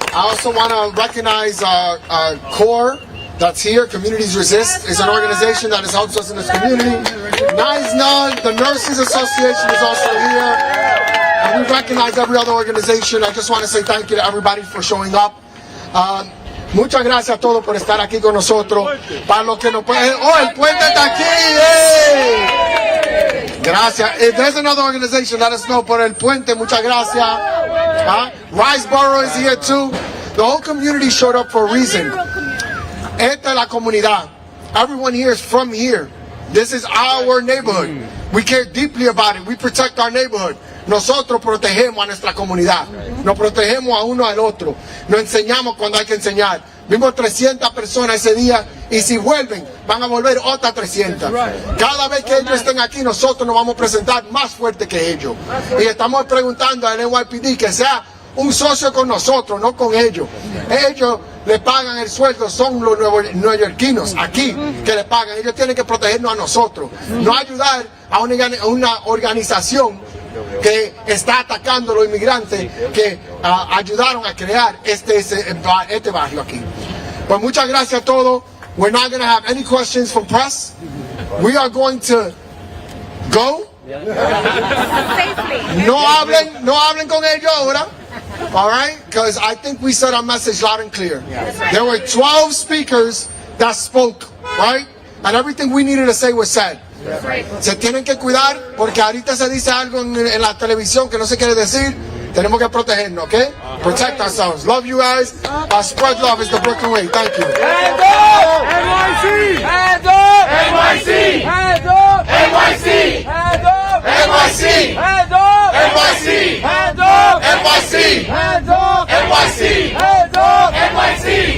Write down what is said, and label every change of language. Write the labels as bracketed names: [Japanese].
[English] I also want to recognize CORE that's here. Communities Resist is an organization that has helped us in this community. NISNA, the Nurses Association, is also here. And we recognize every other organization. I just want to say thank you to everybody for showing up. [Spanish] Muchas gracias a todos por estar aquí con nosotros. Para los que no pueden... ¡Oh, el puente está aquí! ¡Hey! Gracias. [English] If there's another organization, let us know. [Spanish] Por el puente, muchas gracias. [English] Riceboro is here too. The whole community showed up for a reason. [Spanish] Esta es la comunidad. [English] Everyone here is from here. This is our neighborhood. We care deeply about it. We protect our neighborhood. [Spanish] Nosotros protegemos a nuestra comunidad. Nos protegemos a uno al otro. Nos enseñamos cuando hay que enseñar. Vimos 300 personas ese día y si vuelven, van a volver otras 300. Cada vez que ellos estén aquí, nosotros nos vamos a presentar más fuerte que ellos. Y estamos preguntando al NYPD que sea un socio con nosotros, no con ellos. Ellos le pagan el sueldo, son los neoyorquinos aquí que le pagan. Ellos tienen que protegernos a nosotros, no ayudar a una organización que está atacando a los inmigrantes que ayudaron a crear este barrio aquí. Pues muchas gracias a todos. [English] We're not going to have any questions from press. We are going to go. [Spanish] No hablen con ellos ahora. [English] All right? Because I think we said our message loud and clear. There were 12 speakers that spoke, right? And everything we needed to say was said. [Spanish] Se tienen que cuidar porque ahorita se dice algo en la televisión que no se quiere decir. Tenemos que protegernos, [English] okay? Protect ourselves. Love you guys. Spread love is the Brooklyn way. Thank you. Hands up! NYC! Hands up! NYC! Hands up! NYC! Hands up! NYC! Hands up! NYC! Hands up! NYC! Hands up! NYC! Hands up! NYC!